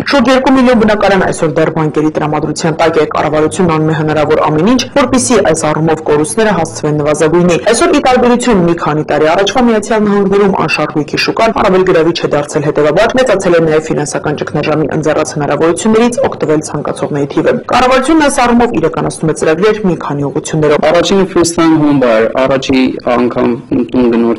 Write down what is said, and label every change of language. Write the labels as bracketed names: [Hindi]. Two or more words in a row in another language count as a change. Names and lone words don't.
[Armenian] Շուրջ 2 միլիոն բնակարան այսօր դեռ բանկերի տրամադրության տակ է, կառավարությունն անում է հնարավոր ամեն ինչ, որպեսզի այս առումով կորուստները հասցվեն նվազագույնի։ Այսօր ի տարբերություն մի քանի տարի առաջվա Միացյալ Նահանգներում անշարժույթի շուկան առավել գրավիչ է դարձել, հետևաբար մեծացել է նաև ֆինանսական ճգնաժամի ընձեռած հնարավորություններից օգտվել ցանկացողների թիվը։ Կառավարությունն այս առումով իրականացնում է ծրագրեր մի քանի ուղղություններով։ [English] Առաջինը first time home buyer, [Armenian] առաջի անգամ տուն գնորդ